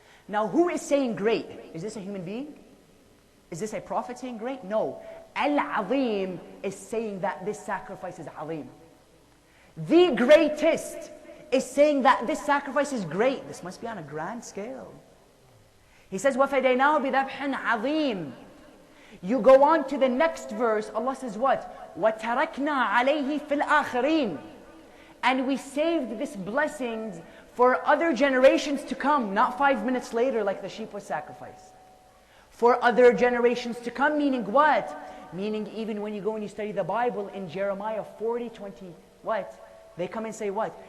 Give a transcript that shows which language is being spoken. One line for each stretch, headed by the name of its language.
English: Now who is saying great? Is this a human being? Is this a prophet saying great? No. Al-Azim is saying that this sacrifice is Azim. The greatest is saying that this sacrifice is great. This must be on a grand scale.
Arabic: He says, وَفَدَيْنَاهُ بِذَبْحٍ عَظِيمٍ.
English: You go on to the next verse, Allah says what?
Arabic: وَتَرَكْنَا عَلَيْهِ فِي الْآخِرِينَ.
English: And we saved this blessings for other generations to come, not 5 minutes later like the sheep was sacrificed. For other generations to come, meaning what? Meaning even when you go and you study the Bible in Jeremiah 40:20, what? They come and say what?